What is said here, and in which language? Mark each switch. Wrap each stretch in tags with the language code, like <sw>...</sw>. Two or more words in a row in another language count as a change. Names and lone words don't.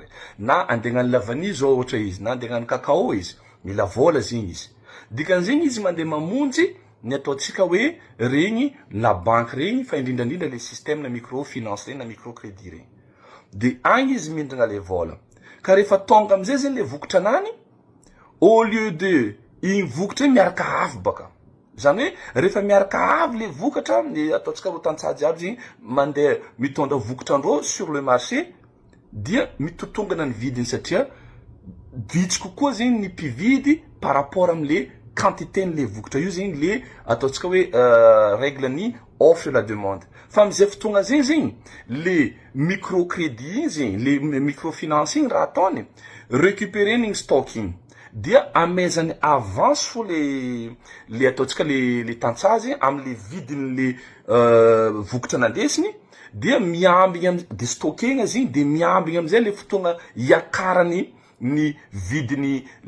<mg>Na andegnany lavany zao ohatra izy, na andegnany cacao izy, mila vola zegny izy. Dikan'zegny izy mandeha mamonjy ny ataotsika hoe regny</mg> <fr>la banque</fr> <mg>regny fa indrindrandrindra</mg> <fr>le système</fr> <mg>na microfinance regny na microcrédit regny. De agny izy mindrina le vola. Ka rehefa tonga amizay zegny le vokatra anany,</mg> <fr>au lieu de</fr> <mg>igny vokatra miaraka avy baka. Zany hoe rehefa miaraka avy le vokatra, ataotsika ho tantsady aby zegny mandeha mitondra vokatrandreo</mg> <fr>sur le marché,</fr> <mg>dia mitotongana ny vidiny satria vitsy kokoa zegny ny mpividy</mg> <fr>par rapport</fr> <mg>am'le quantité n'le vokatra io zegny le ataotsika hoe règle ny</mg> <fr>offre et la demande.</fr> <mg>Fa amizay fotoagna zegny zegny le microcrédit zegny, le microfinance igny raha ataony récupérer ny stocking dia amezany avance fo le ataotsika le tantsazy am'le vidiny le vokatra nandesiny dia miambigny de stockegna zegny de miambigny amizay le fotoagna iakarany ny vidiny</mg>